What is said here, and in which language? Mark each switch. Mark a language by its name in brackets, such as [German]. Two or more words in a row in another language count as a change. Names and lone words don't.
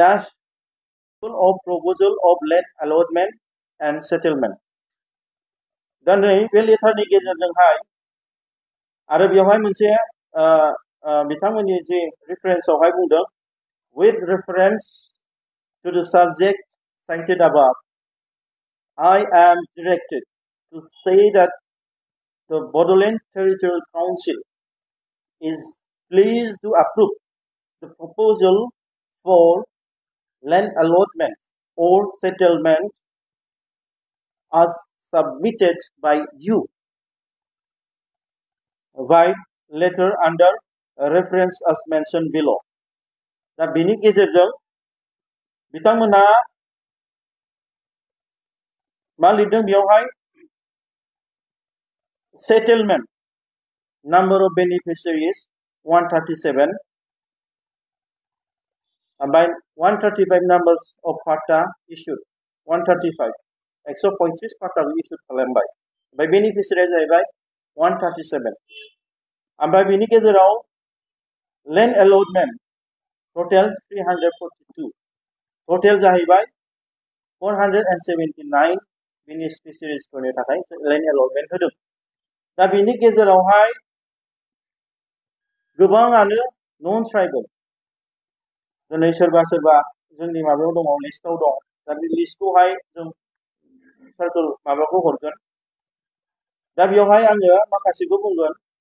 [English] BTC/35/2021/PT of Proposal of Land Allotment and Settlement। [Bodo] दा नै बे लेटारनि गेजेरजोंहाय आरो बेवहाय मोनसे बिथांमोननि जे रेफारेन्सआवहाय बुंदों [English] with reference to the subject cited above, I am directed to say that the Bodoland Territorial Council is pleased to approve the proposal for land allotment or settlement as submitted by you by letter under reference as mentioned below. [Bodo] दा बेनि गेजेरजों बिथांमोना मा लिरदों बेयावहाय [English] settlement number of beneficiaries 137 by 135 numbers of pata issued 135 135 pata issued [Bodo] खालामबाय ओमफ्राय बेनिफिसियारिया जाहैबाय [English] 137 [Bodo] ओमफ्राय बेनि गेजेराव [English] land allotment total 342 total जाहैबाय [Bodo] 479 बेनिफिसियारिसफोरनि थाखाय [English] land allotment [Bodo] होदों दा बेनि गेजेरावहाय गोबाङानो [English] non tribal [Bodo] दिनै सोरबा जोंनि माबायाव दङ लिस्टआव दं दा बे लिस्टखौहाय जों सार्कल माबाखौ हरगोन दा बेयावहाय आङो माखासेखौ बुंगोन